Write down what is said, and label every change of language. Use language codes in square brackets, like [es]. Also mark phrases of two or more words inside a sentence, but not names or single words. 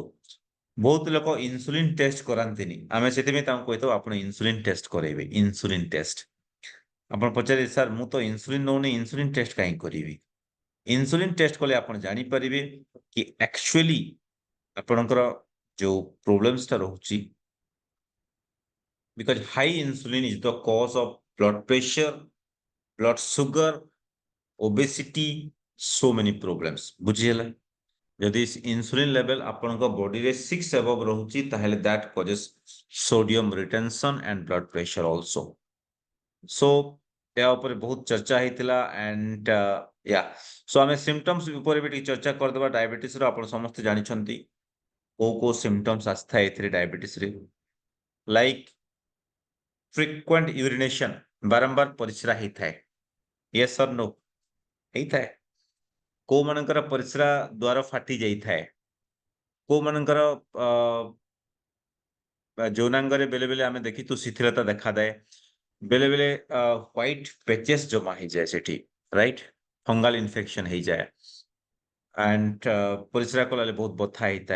[or] ବହୁତ ଲୋକ [en] insulin test [or] କରାନ୍ତିନି ଆମେ ସେଥିପାଇଁ ତାଙ୍କୁ କହିଥାଉ ଆପଣ ଇନସୁଲିନ ଟେଷ୍ଟ କରେଇବେ। [en] insulin test [or] ଆପଣ ପଚାରିବେ ସାର୍ ମୁଁ ତ ଇନସୁଲିନ ନଉନି [en] insulin test [or] କାହିଁକି କରିବି? [en] insulin test [or] କଲେ ଆପଣ ଜାଣିପାରିବେ କି ଆକ୍ଚୁଆଲି ଆପଣଙ୍କର ଯୋଉ ପ୍ରୋବ୍ଲେମସଟା ରହୁଛି [en] because high insulin is the cause of blood pressure, blood sugar, obesity, so many problems [or] ବୁଝିହେଲା। ଯଦି [en] insulin level [or] ଆପଣଙ୍କ ବଡିରେ 6 above ରହୁଛି ତାହେଲେ [en] that causes sodium retention and blood pressure also. [or] ସୋ ଏହା ଉପରେ ବହୁତ ଚର୍ଚ୍ଚା ହେଇଥିଲା [en] and so [or] ଆମେ ସିମ୍ପଟମ୍ସ ଉପରେ ବି ଟିକେ ଚର୍ଚ୍ଚା କରିଦେବା। ଡାଇବେଟିସର ଆପଣ ସମସ୍ତେ ଜାଣିଛନ୍ତି କୋଉ କୋଉ ସିମ୍ପଟମ୍ସ ଆସିଥାଏ ଏଥିରେ ଡାଇବେଟିସରେ [en] like frequent urination [or] ବାରମ୍ବାର ପରିସ୍ରା ହେଇଥାଏ। [en] yes or no ହେଇଥାଏ। କୋଉମାନଙ୍କର ପରିସ୍ରା ଦ୍ୱାର ଫାଟି ଯାଇଥାଏ। କୋଉମାନଙ୍କର ଯୌନାଙ୍ଗରେ ବେଲେ ବେଲେ ଆମେ ଦେଖିଛୁ ଶିଥିଳତା ଦେଖାଯାଏ। ବେଲେ ବେଲେ white patches ଜମା ହେଇଯାଏ ସେଠି right fungal infection ହେଇଯାଏ ଆଣ୍ଡ ପରିସ୍ରା କଲାବେଳେ ବହୁତ ବଥା ହେଇଥାଏ।